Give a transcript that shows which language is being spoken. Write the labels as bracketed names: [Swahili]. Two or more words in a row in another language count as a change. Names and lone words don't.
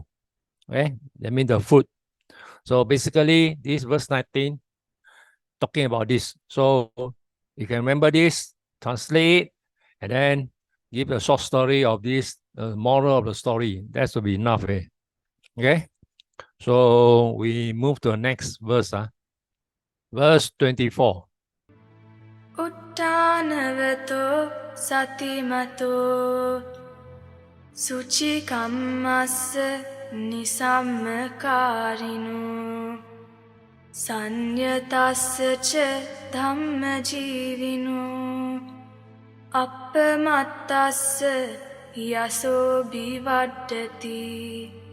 [English] Okay, that means the fruit. So basically, this verse 19 talking about this. So you can remember this, translate, and then give a short story of this, moral of the story. That should be enough. Okay. So we move to the next verse. Verse 24. [Pali] Uttanavato satimato suci kammassa nisammakarino sanyatassa ca dhamma jivino appamattassa yaso bivaddati.